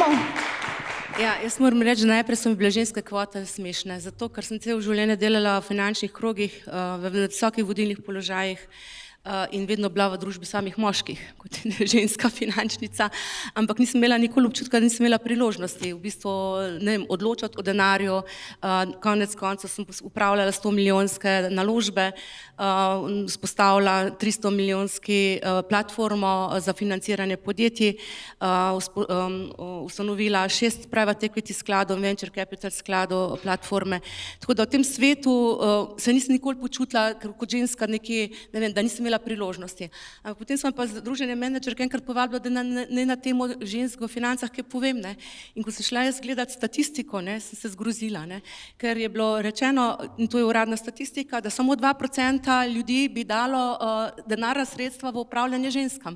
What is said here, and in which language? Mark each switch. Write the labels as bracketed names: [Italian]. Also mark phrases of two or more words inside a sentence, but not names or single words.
[Slovenian] Ja, jaz moram reči, da najprej so mi bile ženske kvote smešne, zato ker sem celo življenje delala v finančnih krogih, v visokih vodilnih položajih in vedno bila v družbi samih moških, kot je ženska finančnica, ampak nisem imela nikoli občutka, da nisem imela priložnosti, v bistvu, ne vem, odločati o denarju, konec koncev sem upravljala 100-milijonske naložbe, spostavila 300-milijonski platformo za financiranje podjetij, ustanovila 6 [English] private equity [Slovenian] skladov, [English] venture capital [Slovenian] skladov, platforme, tako da v tem svetu se nisem nikoli počutila, kot ženska nekje, ne vem, da nisem imela priložnosti. Ampak potem sem pa Združenje menedžerk enkrat povabila, da ne na temo žensk v financah kaj povem, ne. In ko sem šla jaz gledati statistiko, ne, sem se zgrozila, ne, ker je bilo rečeno, in to je uradna statistika, da samo 2% ljudi bi dalo denarna sredstva v upravljanje ženskam.